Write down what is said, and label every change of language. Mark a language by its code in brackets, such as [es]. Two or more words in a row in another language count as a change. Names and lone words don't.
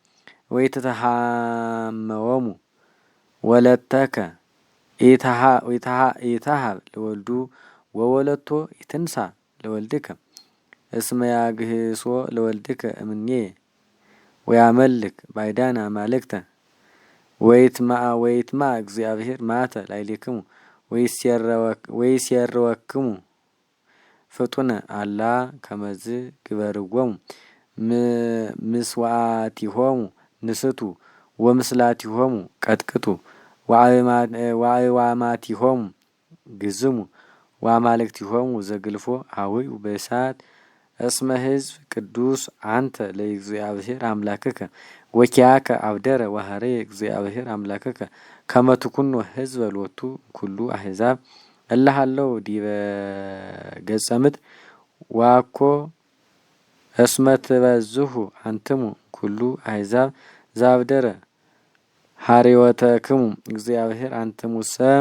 [gez] ወኢትተሃመዎሙ ወለተከ ኢታሃብ ለወልዱ ወወለቶ ኢትንሣ ለወልድከ እስመ ያግህሶ ለወልድከ እምኔየ ወያመልክ ባዕዳነ አማልክተ ወይትማ እግዚአብሔር ማተ ላዕሌክሙ ወይሴርወክሙ ፍጡነ አላ ከመዝ ግበርዎሙ ምስዋዕቲሆሙ ንስቱ ወምስላቲሆሙ ቀጥቅጡ ወአእዋማቲሆሙ ግዝሙ ወአማልክቲሆሙ ዘግልፎ አውዩ በእሳት እስመ ሕዝብ ቅዱስ አንተ ለእግዚአብሔር አምላክከ ወኪያከ አብደረ ወሐረየ እግዚአብሔር አምላክከ ከመ ትኩኖ ሕዝበ ሎቱ ኩሉ አሕዛብ እለ ሀለው ዲበ ገጸ ምድር ወአኮ እስመ ትበዝሑ አንትሙ ኩሉ አሕዛብ ዘአብደረ ሐሬወተክሙ እግዚአብሔር አንትሙሰ